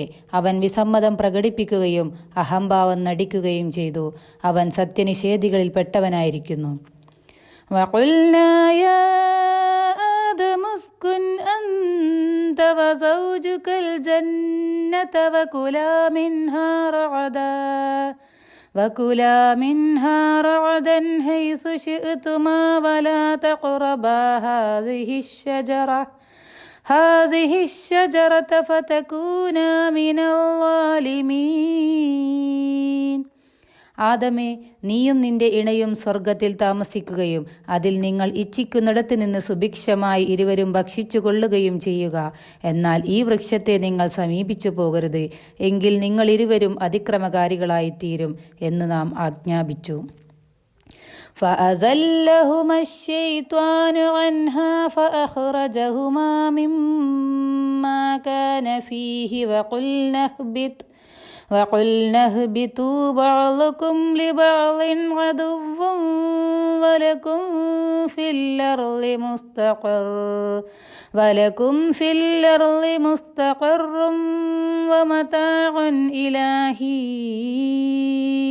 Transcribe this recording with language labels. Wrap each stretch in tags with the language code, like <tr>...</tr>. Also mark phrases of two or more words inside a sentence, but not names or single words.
<ml>അവൻ വിസമ്മതം പ്രകടിപ്പിക്കുകയും അഹംഭാവം നടിക്കുകയും ചെയ്തു. അവൻ സത്യനിഷേധികളിൽ പെട്ടവനായിരിക്കുന്നു.</ml> <ar>وقلنا يا آدم اسكن أنت وزوجك الجنة وكلا منها رغدا حيث شئتما ولا تقربا هذه الشجرة فتكونا من الظالمين.</ar> <ml>ആദമേ, നീയും നിന്റെ ഇണയും സ്വർഗത്തിൽ താമസിക്കുകയും അതിൽ നിങ്ങൾ ഇച്ഛിക്കുന്നിടത്ത് നിന്ന് സുഭിക്ഷമായി ഇരുവരും ഭക്ഷിച്ചു കൊള്ളുകയും ചെയ്യുക. എന്നാൽ ഈ വൃക്ഷത്തെ നിങ്ങൾ സമീപിച്ചു പോകരുത്, എങ്കിൽ നിങ്ങൾ ഇരുവരും അതിക്രമകാരികളായിത്തീരും എന്ന് നാം ആജ്ഞാപിച്ചു.</ml> <ar>فأزلهما الشيطان عنها فأخرجهما مما كان فيه وقلنا اهبطوا بعضكم لبعض عدو ولكم في الأرض مستقر ومتاع إلى حين.</ar>